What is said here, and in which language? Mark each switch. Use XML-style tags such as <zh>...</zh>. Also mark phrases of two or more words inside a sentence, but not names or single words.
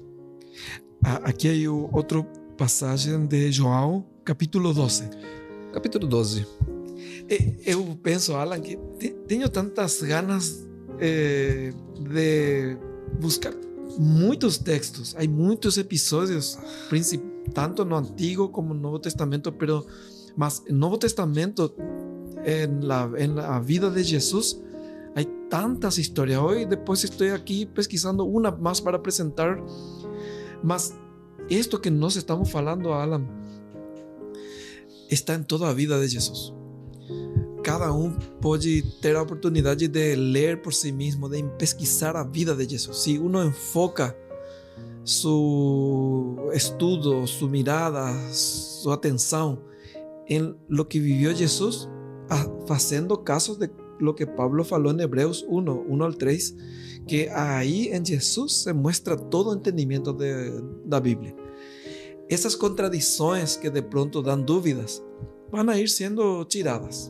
<pt>Aqui hay outra passagem de João, capítulo 12. Capítulo 12. Eu penso, Alan, que tenho</pt> <es>tantas ganas de</es> <pt>buscar muitos textos.</pt> <es>Hay muitos episodios, tanto no Antiguo como no Nuevo Testamento, pero más en el Nuevo Testamento, en la vida de Jesús, hay tantas historias. Hoy después estoy aquí pesquisando una más para presentar, mas esto que nos estamos falando, Alan, está en</es> <pt>toda a vida de Jesus. Cada pode ter a oportunidade de ler por si mesmo, de pesquisar a vida de Jesus.</pt> <es>Se uno enfoca su estudo, su mirada, su atenção em lo que vivió Jesus,</es> <pt>fazendo caso de</pt> <es>lo que Pablo falou em Hebreus 1 al 3, que aí em Jesus se muestra todo o entendimento da Bíblia.</es> <pt>Essas contradições que de pronto dão dúvidas vão ir sendo tiradas.</pt>